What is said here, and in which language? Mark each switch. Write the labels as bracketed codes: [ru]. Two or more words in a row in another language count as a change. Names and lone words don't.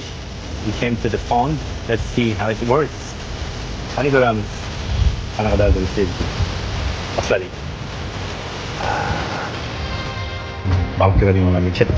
[en] We came to the pond. Let's see how it works. [uz] Qani ko'ramiz. Qanaqadir bo'lsin. Boshladik. Baliq ko'radiganlarga ketdik.